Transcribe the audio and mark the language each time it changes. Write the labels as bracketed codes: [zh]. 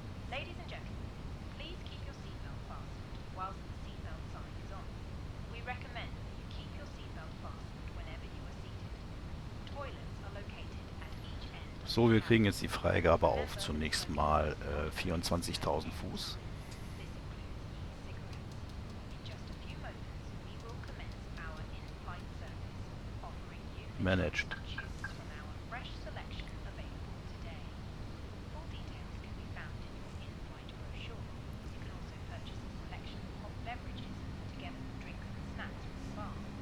[en] Ladies and gentlemen, please keep your seatbelt fastened whilst the seatbelt sign is on. We recommend that you keep your seatbelt fastened whenever you are seated. Toilets are located at each end. [de] So, wir kriegen jetzt die Freigabe auf zunächst mal 24.000 Fuß. [en] This includes e-cigarettes. In just a few moments, we will commence our in-flight service, offering you Managed. to choose from our fresh selection available today. Full details can be found in your in-flight brochure. You can also purchase a selection of hot beverages together with drinks and snacks from the bar.